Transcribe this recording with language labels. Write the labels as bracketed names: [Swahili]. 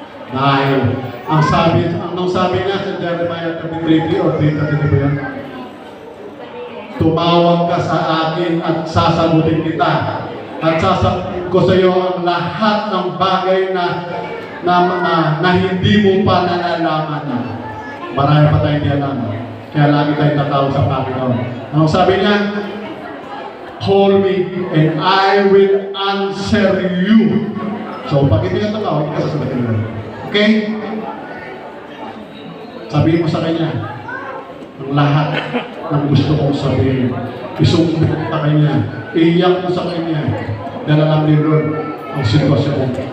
[Filipino] Dahil, ang sabi nga sa Jeremiah 33 o 3:33 yan, tumawag ka sa akin at sasagutin kita. At sasagutin ko sa iyo ang lahat ng bagay na hindi mo pa nalalaman. Marami pa tayong di alam. Kaya lagi tayong tatawag sa Panginoon. Ang sabi niya, [English] call me and I will answer you. [Filipino] So, pag hindi ka tatawag, hindi ka sasagutin mo. Okay? Sabihin mo sa kanya, ang lahat ng gusto kong sabihin. Isumbong sa kanya, iiyak ko sa kanya, dala lang ni Lord ang sitwasyon.